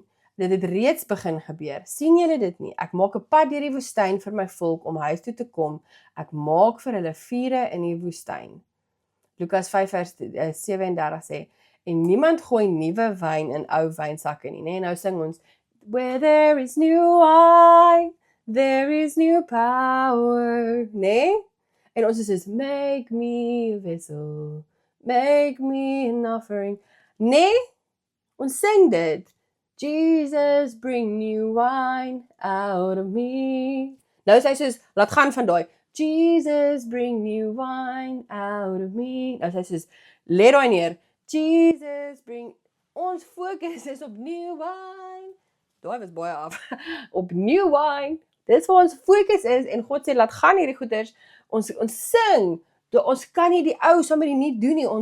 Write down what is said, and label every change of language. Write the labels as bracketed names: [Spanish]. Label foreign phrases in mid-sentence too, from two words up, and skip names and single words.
[Afrikaans] Dit het reeds begin gebeur. Sien julle dit nie? Ek maak 'n pad deur die woestyn vir my volk om huis toe te kom. Ek maak vir hulle vure in die woestyn. Lukas 5 vers 37 sê, en niemand gooi nuwe wyn in ou wynsakke nie, né? Nou sing ons, [English] where there is new wine, there is new power, [Afrikaans] né? En ons sê, [English] make me a vessel, make me an offering, [Afrikaans] né? Ons sing dit. [English] Jesus, bring new wine out of me. [Afrikaans] Nou sê hy soos, laat gaan van daai. [English] Jesus, bring new wine out of me. [Afrikaans] Nou sê hy soos, let daai neer. [English] Jesus, bring... [Afrikaans] Ons fokus is op [English] new wine. [Afrikaans] Daai was baie af. Op [English] new wine. [Afrikaans] Dis waar ons fokus is. En God sê, laat gaan hierdie goeders. Ons sing. Ons kan nie die ou saam met die nie doen nie.